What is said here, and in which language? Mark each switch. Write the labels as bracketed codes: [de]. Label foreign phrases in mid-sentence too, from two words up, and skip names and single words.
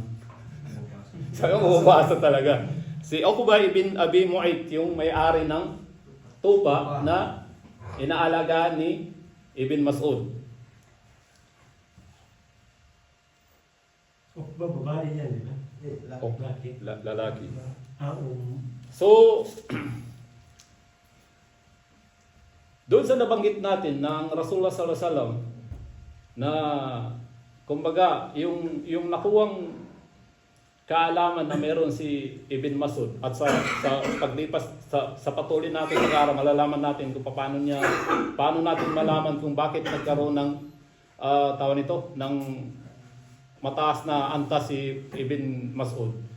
[tl] Sabi mo basa talaga. Si Uqba ibn Abi Mu'ayt yung may-ari ng tupa na inaalagaan ni Ibn Mas'ud. Babae yan, di ba? Lalaki. So, doon sa nabanggit natin ng Rasulullah [ar] صلى الله عليه وسلم [tl] na kumbaga yung nakuwang kaalaman na meron si Ibn Mas'ud at sa paglipas sa patuloy natin pag-aaral, malalaman natin kung paano natin malaman kung bakit nagkaroon ng tawag nito ng mataas na antas si Ibn Mas'ud.